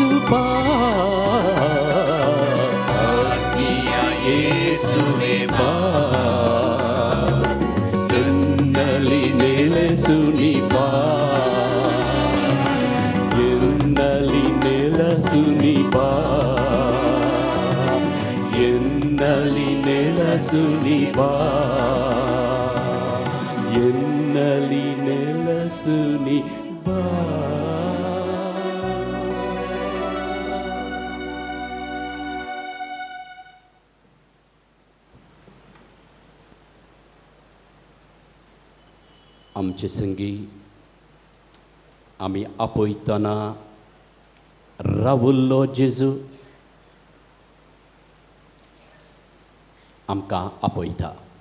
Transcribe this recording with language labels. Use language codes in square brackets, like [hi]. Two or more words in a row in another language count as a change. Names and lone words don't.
[kn] ಬಾ ಆತ್ಮೀಯ ಯೇಸುವೆ ಬಾ ಎನ್ನಲಿ ನೆಲೆಸು ನೀ ಬಾ ಎನ್ನಲಿ ನೆಲೆಸು ನೀ ಬಾ ಎನ್ನಲಿ ನೆಲೆಸು ನೀ ಬಾ ಎನ್ನಲಿ ನೆಲೆಸು ನೀ ಬಾ. [kok] आमचे संगी आमी आपयतना रावुल्लो जेजू आमकां आपयता.